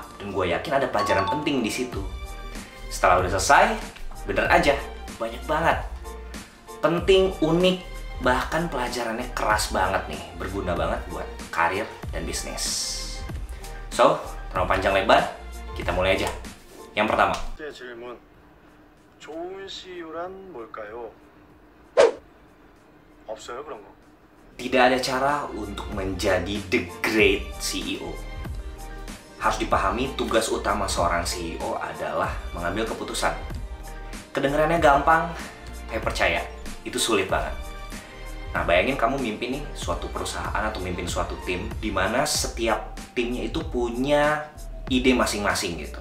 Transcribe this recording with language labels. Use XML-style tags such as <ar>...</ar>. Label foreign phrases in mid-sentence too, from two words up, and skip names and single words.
<id>Dan gue yakin ada pelajaran penting di situ. Setelah udah selesai, bener aja, banyak banget. Penting, unik, bahkan pelajarannya keras banget nih, berguna banget buat karir dan bisnis. So, terlalu panjang lebar, kita mulai aja. Yang pertama,</id> <ko>좋은 CEO란 뭘까요? 없어요 그런 거.</ko> <id>tidak ada cara untuk menjadi</id> <en>the great CEO.</en> <id>Harus dipahami, tugas utama seorang CEO adalah mengambil keputusan. Kedengarannya gampang, tapi percaya, itu sulit banget. Nah, bayangin kamu mimpin nih suatu perusahaan atau mimpin suatu tim di mana setiap timnya itu punya ide masing-masing gitu.</id>